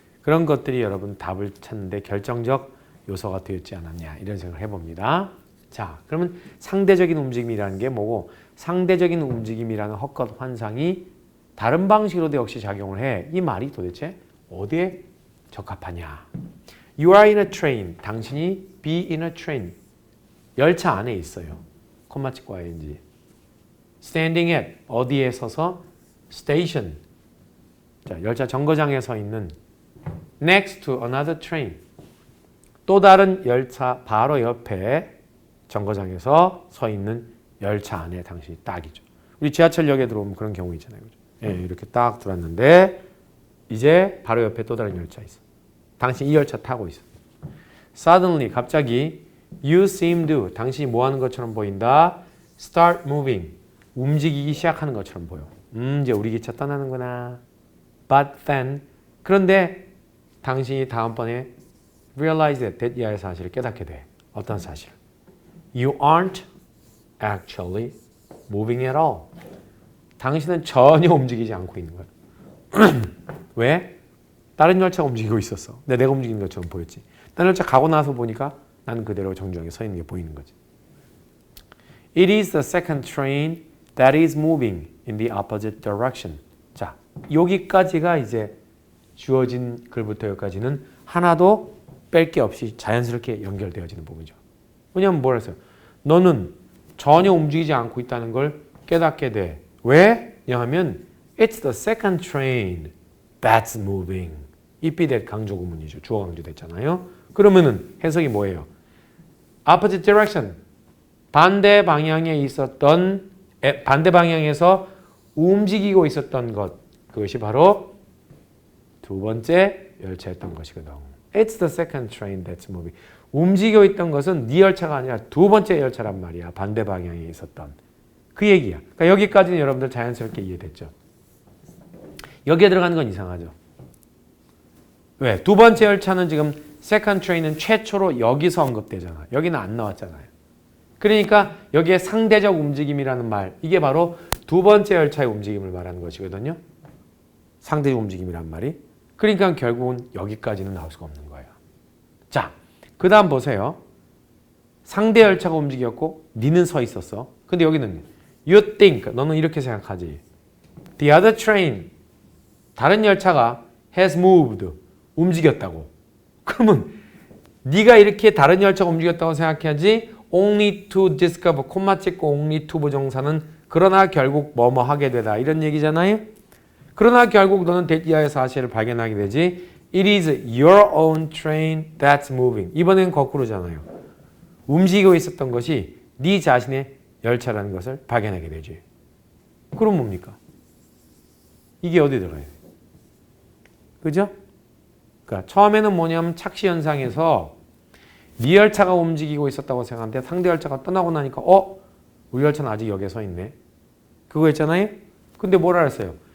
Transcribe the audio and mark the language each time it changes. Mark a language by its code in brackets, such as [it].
[ko] 그런 것들이 여러분 답을 찾는데 결정적 요소가 되었지 않았냐 이런 생각을 해봅니다. 자, 그러면 상대적인 움직임이라는 게 뭐고 상대적인 움직임이라는 헛것 환상이 다른 방식으로도 역시 작용을 해. 이 말이 도대체 어디에 적합하냐. [en] You are in a train. [ko] 당신이 [en] be in a train. [ko] 열차 안에 있어요. 콤마 찍고 ing. [en] Standing at. [ko] 어디에 서서? Station. 자, 열차 정거장에 서 있는 [en] next to another train. [ko] 또 다른 열차 바로 옆에 정거장에서 서 있는 열차 안에 당신이 딱이죠. 우리 지하철역에 들어오면 그런 경우 있잖아요. 그죠? 예, 이렇게 딱 들어왔는데 이제 바로 옆에 또 다른 열차 있어. 당신 이 열차 타고 있어. Suddenly, 갑자기 [en] you seem to, [ko] 당신이 뭐 하는 것처럼 보인다. [en] Start moving, [ko] 움직이기 시작하는 것처럼 보여. 이제 우리 기차 떠나는구나. [en] But then, [ko] 그런데 당신이 다음번에 [en] realize that [ko] 이하의 사실을 깨닫게 돼. 어떤 사실? [en] You aren't actually moving at all. [ko] 당신은 전혀 움직이지 않고 있는 거야. 왜? 다른 열차가 움직이고 있었어. 근데 내가 움직이는 것처럼 보였지. 다른 열차 가고 나서 보니까 나는 그대로 정중하게 서 있는 게 보이는 거지. [en] It is the second train that is moving in the opposite direction. [ko] 자, 여기까지가 이제 주어진 글부터 여기까지는 하나도 뺄 게 없이 자연스럽게 연결되어지는 부분이죠. 왜냐하면 뭐라 했어요? 너는 전혀 움직이지 않고 있다는 걸 깨닫게 돼. 왜? 왜냐하면 [en] It's the second train that's moving. [ko] it that 강조 구문이죠. 주어 강조됐잖아요. 그러면은 해석이 뭐예요? [en] Opposite direction. [ko] 반대 방향에 있었던 반대 방향에서 움직이고 있었던 것. 그것이 바로 두 번째 열차였던 것이거든. [en] It's the second train that's moving. [ko] 움직이고 있던 것은 네 열차가 아니라 두 번째 열차란 말이야. 반대 방향에 있었던. 그 얘기야. 그러니까 여기까지는 여러분들 자연스럽게 이해됐죠. 여기에 들어가는 건 이상하죠. 왜? 두 번째 열차는 지금 second train은 최초로 여기서 언급되잖아. 여기는 안 나왔잖아요. 그러니까 여기에 상대적 움직임이라는 말, 이게 바로 두 번째 열차의 움직임을 말하는 것이거든요. 상대적 움직임이란 말이. 그러니까 결국은 여기까지는 나올 수가 없는 거예요. 자, 그 다음 보세요. 상대 열차가 움직였고 니는 서 있었어. 근데 여기는 [en] you think, [ko] 너는 이렇게 생각하지. [en] The other train, [ko] 다른 열차가 [en] has moved, [ko] 움직였다고. 그러면 네가 이렇게 다른 열차가 움직였다고 생각해야지 [en] only to discover, [ko] 콤마 찍고 only to 부정사는 그러나 결국 뭐뭐 하게 되다 이런 얘기잖아요. 그러나 결국 너는 that 이하의 사실을 발견하게 되지. [en] It is your own train that's moving. [ko] 이번엔 거꾸로잖아요. 움직이고 있었던 것이 네 자신의 열차라는 것을 발견하게 되지. 그럼 뭡니까? 이게 어디 들어가요? 그죠? 그러니까 처음에는 뭐냐면 착시 현상에서 네 열차가 움직이고 있었다고 생각하는데 상대 열차가 떠나고 나니까 우리 열차는 아직 여기에 서 있네. 그거 있잖아요. 근데 뭐라 했어요?